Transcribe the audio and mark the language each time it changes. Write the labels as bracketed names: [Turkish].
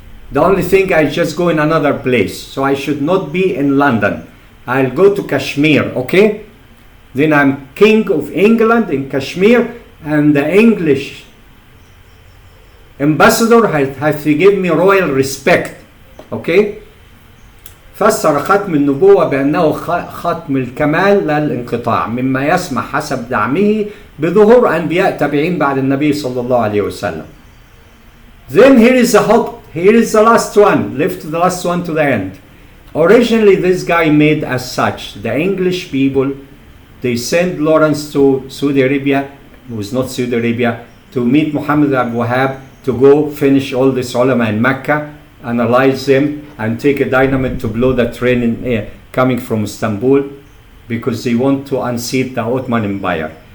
[English] The only thing, I just go in another place. So I should not be in London. I'll go to Kashmir, okay? Then I'm king of England in Kashmir, and the English ambassador has to give me royal respect, okay? [Arabic] فسر ختم النبوة بأنه ختم الكمال لا الانقطاع مما يسمح حسب دعمه بظهور أنبياء تابعين بعد النبي صلى الله عليه وسلم. [English] Then here is the last one, left the last one to the end. Originally this guy made as such, the English people, they sent Lawrence to Saudi Arabia, who was not Saudi Arabia, to meet Muhammad Abu Wahab, to go finish all this ulama in Mecca, analyze them, and take a dynamite to blow the train in air coming from Istanbul, because they want to unseat the Ottoman Empire.